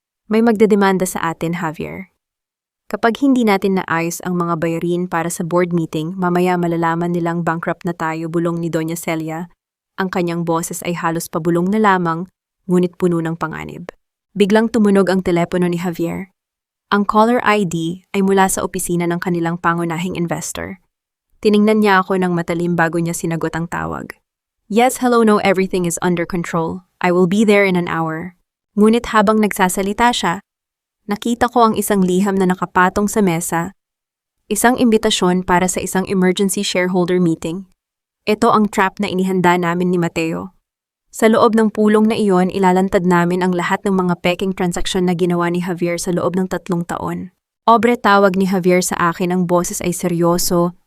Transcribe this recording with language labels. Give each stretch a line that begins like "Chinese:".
Filipino: "May magdedemanda sa atin, Javier. Kapag hindi natin naayos ang mga bayarin para sa board meeting, mamaya malalaman nilang bankrupt na tayo," bulong ni Doña Celia. Ang kanyang boses ay halos pabulong na lamang, ngunit puno ng panganib. Biglang tumunog ang telepono ni Javier. Ang caller ID ay mula sa opisina ng kanilang pangunahing investor. Tiningnan niya ako ng matalim bago niya sinagot ang tawag.
English: "Yes, hello, no, everything is under control. I will be there in an hour."
Filipino: Ngunit habang nagsasalita siya, nakita ko ang isang liham na nakapatong sa mesa, isang imbitasyon para sa isang emergency shareholder meeting. Ito ang trap na inihanda namin ni Mateo. Sa loob ng pulong na iyon, ilalantad namin ang lahat ng mga peking transaksyon na ginawa ni Javier sa loob ng 3 taon. "Aubrey," tawag ni Javier sa akin, ang boses ay seryoso